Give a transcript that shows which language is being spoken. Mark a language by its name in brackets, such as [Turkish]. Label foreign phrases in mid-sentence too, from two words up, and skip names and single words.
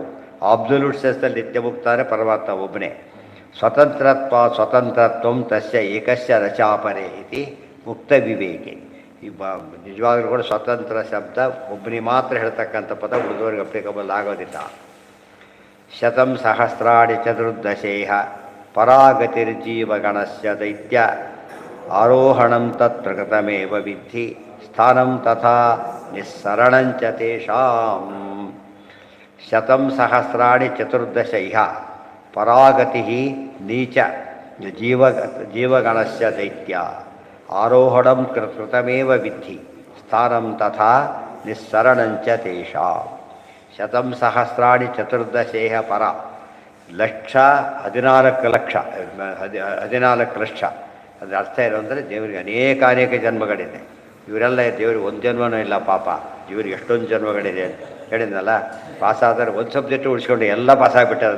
[English] absolute senseಲ್ಲಿ [Kannada] ನಿತ್ಯಮುಕ್ತಾರೆ ಪರಮಾತ್ಮ ಒಬ್ಬನೇ. [Sanskrit] ಸ್ವತಂತ್ರತ್ವಂ ತಸ್ಯ ಏಕಸ್ಯ ರಚಾಪರೆ ಇತಿ ಮುಕ್ತ ವಿವೇಕೆ. [Kannada] ಈ ನಿಜವಾಗ್ಲೂ ಕೂಡ ಸ್ವತಂತ್ರ ಶಬ್ದ ಒಬ್ಬನಿಗೆ ಮಾತ್ರ ಹೇಳ್ತಕ್ಕಂಥ ಪದ, ಉಳಿದವರಿಗೆ ಅಪ್ಲಿಕಬಲ್ ಆಗೋದಿಲ್ಲ. [Sanskrit] ಶತಂ ಸಹಸ್ರಾಣಿ ಚತುರ್ದಶೇಹ ಪರಾಗತಿರ್ಜೀವಗಣಸ್ಯ ದೈತ್ಯ ಆರೋಹಣಂ ತತ್ ಪ್ರಕೃತಮೇವ ವಿದ್ಧಿ ಸ್ಥಾನಂ ತಥಾ ನಿಸ್ಸರಣಂಚ ತೇಷಾಂ. ಶತಂ ಸಹಸ್ರಾಣಿ ಚತುರ್ದಶ ಇಹ ಪರಾಗತಿ ನೀಚ ಜೀವಗಣಸ್ಯ ದೈತ್ಯ ಆರೋಹಣಂ ಕೃತಮೇವ ವಿದ್ಧಿ ಸ್ಥಾನಂ ತಥಾ ನಿಸ್ಸರಣಂಚ ತೇಷಾಂ. ಶತಂ ಸಹಸ್ರಾಣಿ ಚತುರ್ದಶೇಹ ಪರ. [Kannada] 14 ಲಕ್ಷ. ಅದರ ಅರ್ಥ ಏನು ಅಂದರೆ ದೇವರಿಗೆ ಅನೇಕ ಜನ್ಮಗಳಿದೆ. ಇವರೆಲ್ಲ ದೇವರಿಗೆ ಒಂದು ಜನ್ಮನೂ ಇಲ್ಲ ಪಾಪ. ಇವರಿಗೆ ಎಷ್ಟೊಂದು ಜನ್ಮಗಳಿದೆ ಅಂತ ಹೇಳಿದ್ನಲ್ಲ. ಪಾಸಾದರೆ ಒಂದು ಸಬ್ಜೆಕ್ಟ್ ಉಳಿಸ್ಕೊಂಡು ಎಲ್ಲ ಪಾಸಾಗಿಬಿಟ್ಟಾರೆ.